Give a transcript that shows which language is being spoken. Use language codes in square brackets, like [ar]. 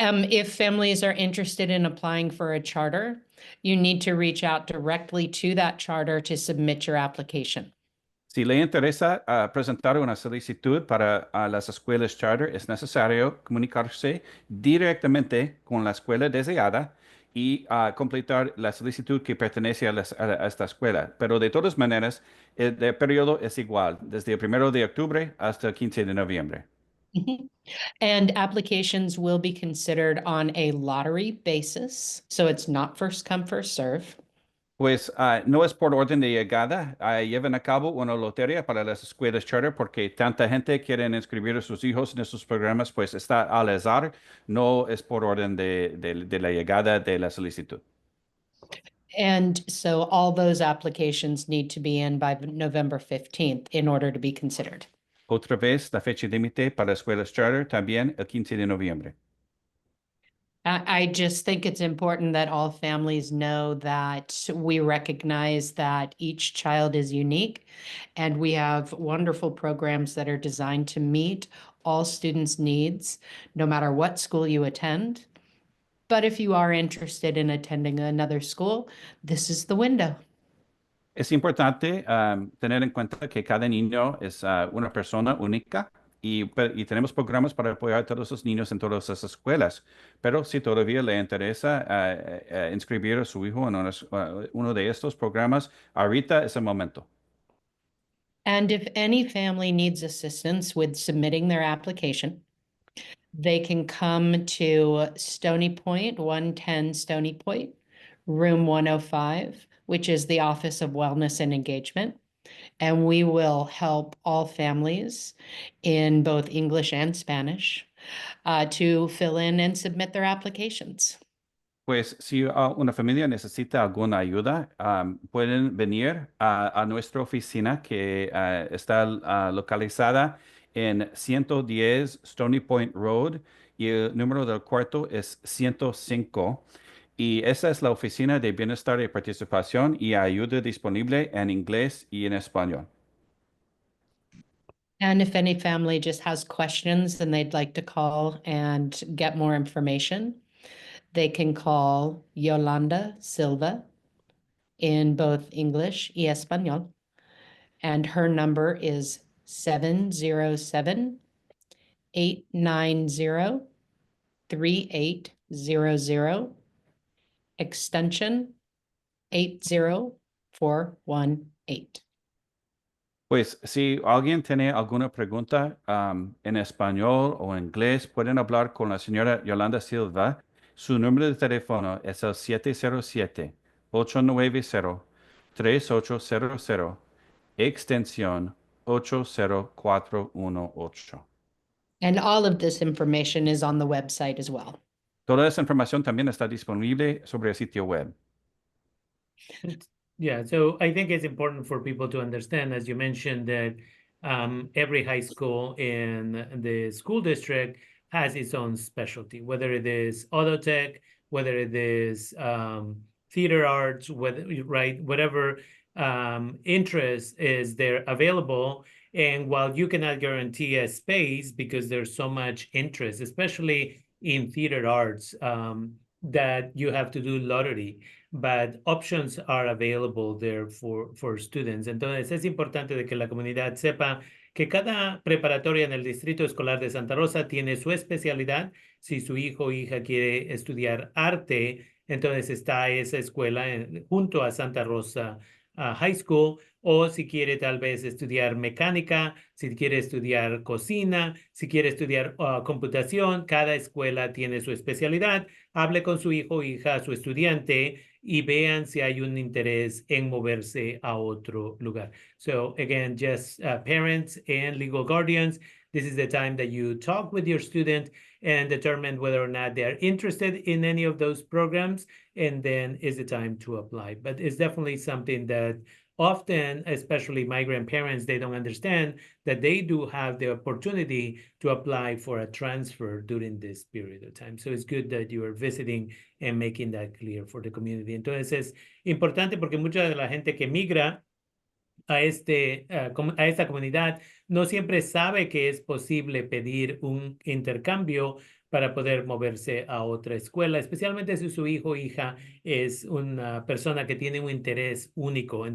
[en] If families are interested in applying for a charter, you need to reach out directly to that charter to submit your application. [es] Si le interesa presentar una solicitud para las escuelas charter, es necesario comunicarse directamente con la escuela deseada y completar la solicitud que pertenece a esta escuela. Pero de todas maneras, el periodo es igual, desde el 1 de octubre hasta el 15 de noviembre. [en] And applications will be considered on a lottery basis, so it's not first come, first serve. [es] Pues no es por orden de llegada, llevan a cabo una lotería para las escuelas charter porque tanta gente quiere inscribir a sus hijos en esos programas, pues está al azar, no es por orden de la llegada de la solicitud. [en] And so all those applications need to be in by November 15th in order to be considered. [es] Otra vez, la fecha límite para escuelas charter también el 15 de noviembre. [en] I just think it's important that all families know that we recognize that each child is unique, and we have wonderful programs that are designed to meet all students' needs, no matter what school you attend. But if you are interested in attending another school, this is the window. [es] Es importante tener en cuenta que cada niño es una persona única y tenemos programas para apoyar a todos los niños en todas esas escuelas. Pero si todavía le interesa inscribir a su hijo en uno de estos programas, ahorita es el momento. [en] And if any family needs assistance with submitting their application, they can come to Stony Point, 110 Stony Point, room 105, which is the Office of Wellness and Engagement. And we will help all families in both English and Spanish to fill in and submit their applications. [es] Pues si una familia necesita alguna ayuda, pueden venir a nuestra oficina que está localizada en 110 Stony Point Road y el número del cuarto es 105. Y esa es la oficina de bienestar y participación y ayuda disponible en inglés y en español. [en] And if any family just has questions and they'd like to call and get more information, they can call Yolanda Silva in both English [es] y Español. [en] And her number is 707-890-3800, extension 80418. [es] Pues si alguien tiene alguna pregunta en español o en inglés, pueden hablar con la señora Yolanda Silva. Su número de teléfono es el 707-890-3800, extensión 80418. [en] And all of this information is on the website as well. [es] Toda esa información también está disponible sobre el sitio web. [en] Yeah, so I think it's important for people to understand, as you mentioned, that every high school in the school district has its own specialty, whether it is auto tech, whether it is theater arts, whatever interest is there available. And while you cannot guarantee a space because there's so much interest, especially in theater arts, that you have to do lottery, but options are available there for students. [es] Entonces es importante de que la comunidad sepa que cada preparatoria en el Distrito Escolar de Santa Rosa tiene su especialidad. Si su hijo o hija quiere estudiar arte, entonces está esa escuela junto a Santa Rosa High School, o si quiere tal vez estudiar mecánica, si quiere estudiar cocina, si quiere estudiar computación, cada escuela tiene su especialidad. Hable con su hijo o hija, su estudiante, y vean si hay un interés en moverse a otro lugar. [en] So again, just parents and legal guardians, this is the time that you talk with your student and determine whether or not they are interested in any of those programs, and then is the time to apply. But it's definitely something that often, especially migrant parents, they don't understand that they do have the opportunity to apply for a transfer during this period of time. So it's good that you are visiting and making that clear for the community. [es] Entonces es importante porque mucha de la gente que migra a esta comunidad no siempre sabe que es posible pedir un intercambio para poder moverse a otra escuela, especialmente si su hijo o hija es una persona que tiene un interés único.